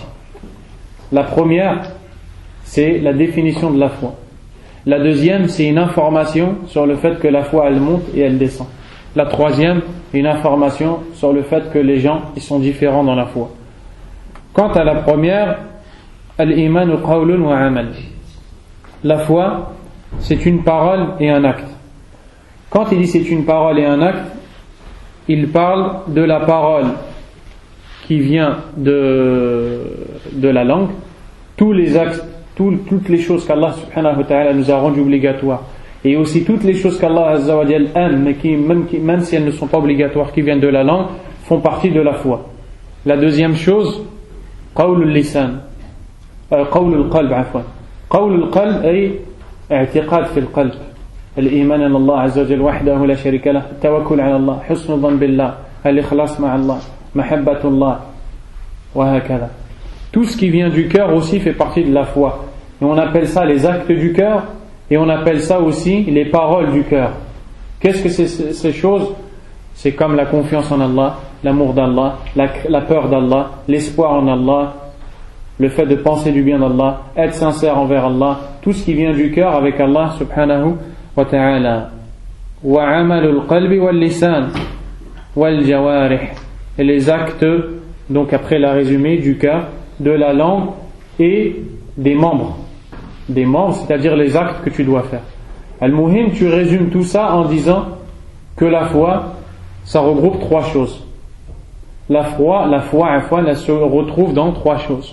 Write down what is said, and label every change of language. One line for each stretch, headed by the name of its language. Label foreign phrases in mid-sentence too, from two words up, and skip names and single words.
French: La première, c'est la définition de la foi. La deuxième, c'est une information sur le fait que la foi elle monte et elle descend. La troisième, une information sur le fait que les gens ils sont différents dans la foi. Quant à la première,
Arabic: الإيمان قول وعمل.
French: La foi, c'est une parole et un acte. Quand il dit c'est une parole et un acte, il parle de la parole qui vient de la langue, tous les actes, toutes les choses qu'Allah
Arabic: سبحانه وتعالى
French: nous a rendues obligatoires et aussi toutes les choses qu'Allah
Arabic: عز وجل
French: aime, mais même si elles ne sont pas obligatoires, qui viennent de la langue, font partie de la foi. La deuxième chose,
Arabic: قول اللسان قول القلب عفوا قول القلب أي اعتقاد في القلب الإيمان أن الله عز وجل وحده لا شريك له التوكل على الله حسن الظن بالله الإخلاص مع الله محبة الله وهكذا.
French: Tout ce qui vient du cœur aussi fait partie de la foi, et on appelle ça les actes du cœur, et on appelle ça aussi les paroles du cœur. Qu'est-ce que c'est ces choses? C'est comme la confiance en Allah, l'amour d'Allah, la peur d'Allah, l'espoir en Allah, le fait de penser du bien d'Allah, être sincère envers Allah, tout ce qui vient du cœur avec Allah
Arabic: سبحانه وتعالى. وعمل القلب واللسان والجوارح,
French: et les actes, donc après la résumé, du cœur, de la langue et des membres, c'est-à-dire les actes que tu dois faire. Al-Muhim, tu résumes tout ça en disant que la foi, ça regroupe trois choses. La foi, elle se retrouve dans trois choses.